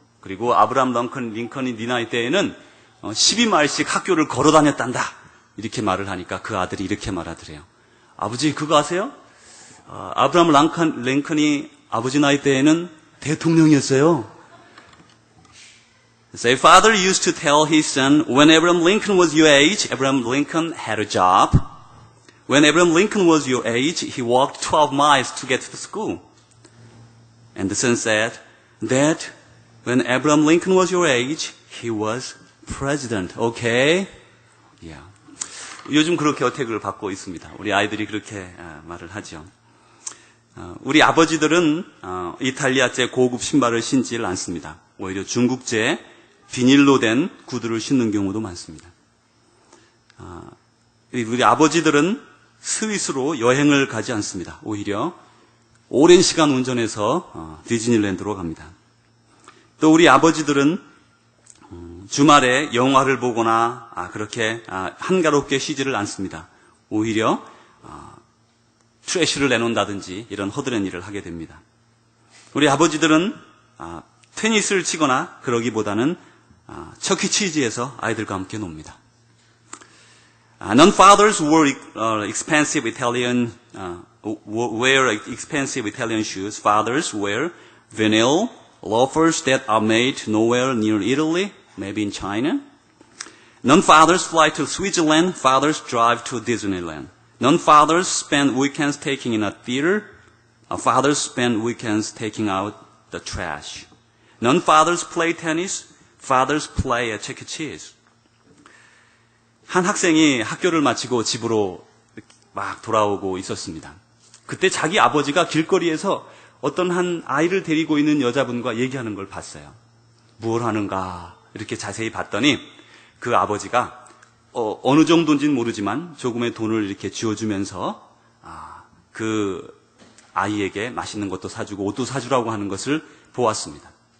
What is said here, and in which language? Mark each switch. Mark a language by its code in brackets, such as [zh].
[ko] 그리고 아브라함 링컨이 네 나이 때에는 12마일씩 학교를 걸어 다녔단다. 이렇게 말을 하니까 그 아들이 이렇게 말하더래요. 아버지 그거 아세요? 아브라함 링컨이 아버지 나이 때에는 대통령이었어요. [en] Say, father used to tell his son, when Abraham Lincoln was your age, Abraham Lincoln had a job. When Abraham Lincoln was your age, he walked 12 miles to get to the school. And the son said, Dad, when Abraham Lincoln was your age, he was president. Okay? Yeah. [ko] 요즘 그렇게 어택을 받고 있습니다. 우리 아이들이 그렇게 말을 하죠. 우리 아버지들은 이탈리아제 고급 신발을 신지를 않습니다. 오히려 중국제 비닐로 된 구두를 신는 경우도 많습니다. 우리 아버지들은 스위스로 여행을 가지 않습니다. 오히려 오랜 시간 운전해서 디즈니랜드로 갑니다. 또 우리 아버지들은 주말에 영화를 보거나 그렇게 한가롭게 쉬지를 않습니다. 오히려 트래쉬를 내놓는다든지 이런 허드렛 일을 하게 됩니다. 우리 아버지들은 테니스를 치거나 그러기보다는 척키치즈에서 아이들과 함께 놉니다. [en] None fathers wear expensive Italian shoes. Fathers wear vinyl loafers that are made nowhere near Italy, maybe in China. None fathers fly to Switzerland. Fathers drive to Disneyland. None fathers spend weekends taking in a theater. Fathers spend weekends taking out the trash. None fathers play tennis. Fathers play at Chuck E. Cheese. [ko] 한 학생이 학교를 마치고 집으로 막 돌아오고 있었습니다. 그때 자기 아버지가 길거리에서 어떤 한 아이를 데리고 있는 여자분과 얘기하는 걸 봤어요. 뭘 하는가 이렇게 자세히 봤더니 그 아버지가 어느 정도인지는 모르지만 조금의 돈을 이렇게 쥐어주면서 그 아이에게 맛있는 것도 사주고 옷도 사주라고 하는 것을 보았습니다.